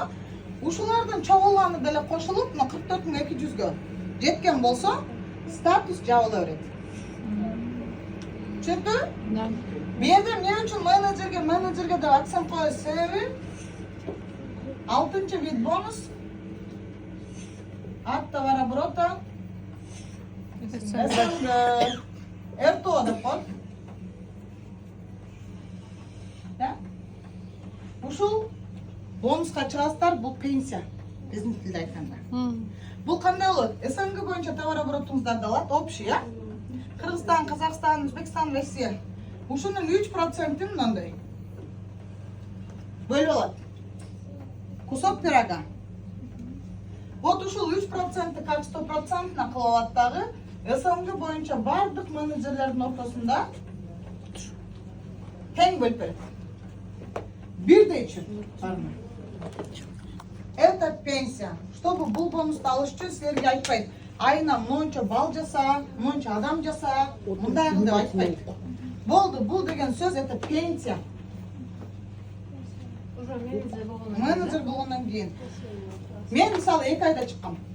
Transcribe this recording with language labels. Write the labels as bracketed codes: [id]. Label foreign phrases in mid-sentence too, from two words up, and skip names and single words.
[ky] Ушулардын чогулганы деле кошулуп, 44.200гө жеткен болсо, статус жабыла берет. Түшүндү? [ru] Да. [ky] Менде эмне үчүн менеджерге деп акцент коюш себеби 6-чы [ru] вид бонус от товарооборота [ky] РТО деп коет. [ru] Да? [ky] Ушул бонуска чыгасыздар, бул пенсия. Биздин тилде айтканда. Бул кандай болот? СНГ боюнча товарооборотуңуздарды алат, общий, а? Кыргызстан, Казакстан, Өзбекстан, Россия. Ушунун 3%-ин мындай бөлүп алат. [ru] Кусок пирога. Вот [ky] ушул 3%-ты как 100%-на кылып алат дагы СНГ боюнча бардык менеджерлердин ортосунда тең бөлүп берет. Бирдей үчүн. [ru] Это пенсия. [ky] Чтобы бул бонусту алыш үчүн силерге айтпайт. Айына монча бал жаса, монча адам жаса, мындай кыл деп айтпайт. Болду, бул деген сөз [ru] это пенсия. [ky] Уже менеджер болгондон Менеджер болгондон кийин. Мен мисалы 2 айда чыккам.